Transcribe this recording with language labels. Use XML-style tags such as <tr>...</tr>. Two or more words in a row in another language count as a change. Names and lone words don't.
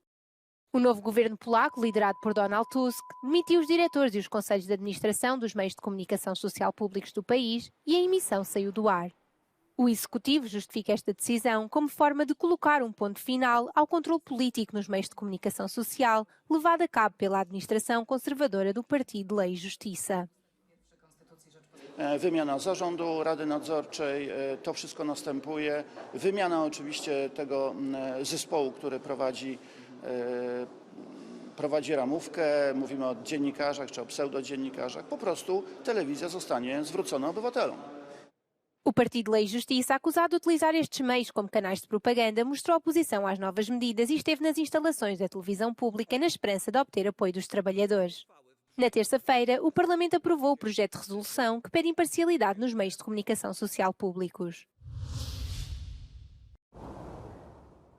<pt>O novo governo polaco, liderado por Donald Tusk, demitiu os diretores e os conselhos de administração dos meios de comunicação social públicos do país e a emissão saiu do ar. O executivo justifica esta decisão como forma de colocar um ponto final ao controle político nos meios de comunicação social levado a cabo pela administração conservadora do Partido Lei e Justiça.</pt> <pl>Wymiana zarządu, Rady Nadzorczej, to wszystko następuje. Wymiana oczywiście tego zespołu, który prowadzi ramówkę, mówimy o dziennikarzach czy o pseudodziennikarzach. Po prostu telewizja zostanie zwrócona obywatelom.</pl> <pt>O Partido Lei e Justiça, acusado de utilizar estes meios como canais de propaganda, mostrou oposição às novas medidas e esteve nas instalações da televisão pública na esperança de obter apoio dos trabalhadores. Na terça-feira, o Parlamento aprovou o projeto de resolução que pede imparcialidade nos meios de comunicação social públicos.</pt>